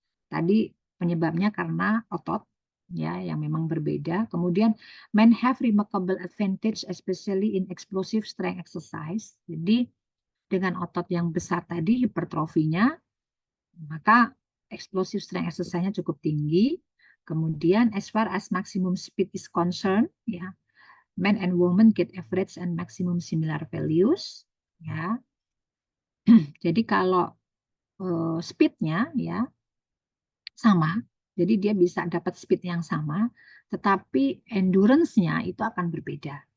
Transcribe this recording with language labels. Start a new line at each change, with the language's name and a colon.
Indonesian: Tadi penyebabnya karena otot ya yang memang berbeda.
English: Kemudian men have remarkable advantage especially in explosive strength exercise.
Indonesian: Jadi dengan otot yang besar tadi hipertrofinya, maka explosive strength exercise-nya cukup tinggi.
English: Kemudian as far as maximum speed is concerned, ya, men and women get average and maximum similar values, ya.
Indonesian: Jadi kalau speed-nya ya sama, jadi dia bisa dapat speed yang sama, tetapi endurance-nya itu akan berbeda.